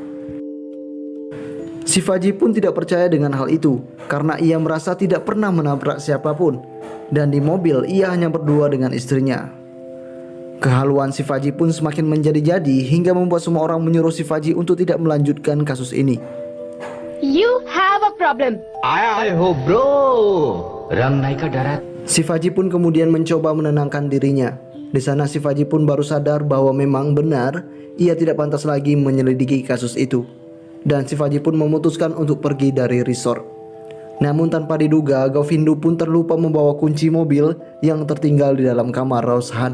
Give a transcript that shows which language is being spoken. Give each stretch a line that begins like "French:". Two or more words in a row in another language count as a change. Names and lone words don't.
Indonesian: Shivaji pun tidak percaya dengan hal itu karena ia merasa tidak pernah menabrak siapapun, dan di mobil ia hanya berdua dengan istrinya. Kehaluan Shivaji pun semakin menjadi-jadi hingga membuat semua orang menyuruh Shivaji untuk tidak melanjutkan kasus ini.
English: You have a problem. आया हो ब्रो रंग नाई का डरा
Indonesian: Shivaji pun kemudian mencoba menenangkan dirinya. Di sana Shivaji pun baru sadar bahwa memang benar ia tidak pantas lagi menyelidiki kasus itu. Dan Shivaji pun memutuskan untuk pergi dari resort. Namun tanpa diduga, Govindu pun terlupa membawa kunci mobil yang tertinggal di dalam kamar Roshan.